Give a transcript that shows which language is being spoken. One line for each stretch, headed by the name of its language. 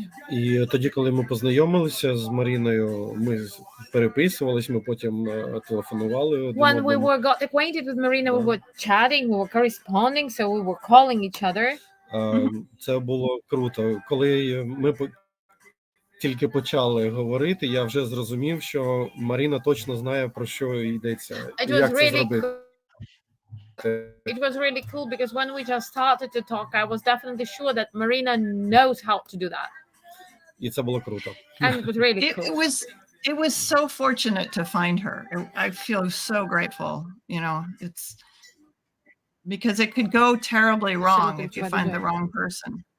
Ukrainian: І тоді, коли ми познайомилися з Маріною, ми переписувались, ми потім телефонували.
English: When we got acquainted with Marina, we were chatting, we were corresponding, so we were calling each other.
Ukrainian: Це було круто. Коли ми тільки почали говорити, я вже зрозумів, що Маріна точно знає, про що йдеться,
English: It was
Ukrainian: як це
English: really
Ukrainian: зробити.
English: it was really cool because when we just started to talk, I was definitely sure that Marina knows how to do that.
Ukrainian: І це було круто.
English: And it was really It cool. was so fortunate to find her. I feel so grateful, you know, it's because it could go terribly wrong if you find the wrong person.